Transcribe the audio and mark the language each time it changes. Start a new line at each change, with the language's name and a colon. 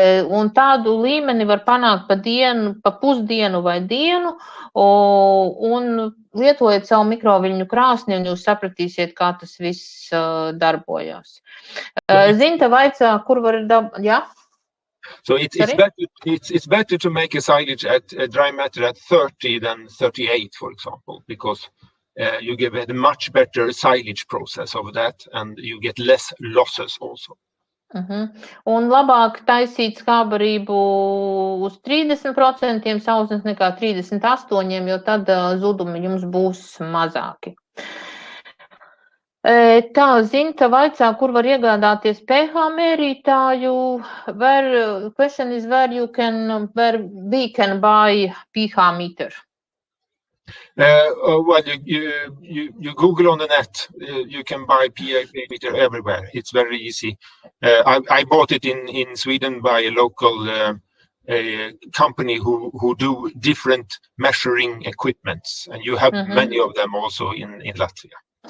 Latvian: Un tādu līmeni var panākt pa dienu, pa pusdienu vai dienu, un lietojot savu mikroviļņu krāsni, un jūs sapratīsiet, kā tas viss darbojās. Zinta vaicā, kur var jā?
English: So it's better to make a silage at dry matter at 30 than 38, for example, because you get a much better silage process of that, and you get less losses also.
Latvian: Un labāk taisīt skābarību uz 30% sausnes nekā 38%, jo tad zudumi jums būs mazāki. Tā, Zinta vaicā, kur var iegādāties pH mērītāju.
English: Question is where we can buy pH meter. Well, you Google on the net. You can buy pH meter everywhere. It's very easy. I bought it in Sweden by a local company who do different measuring equipments, and you have many of them also in Latvia.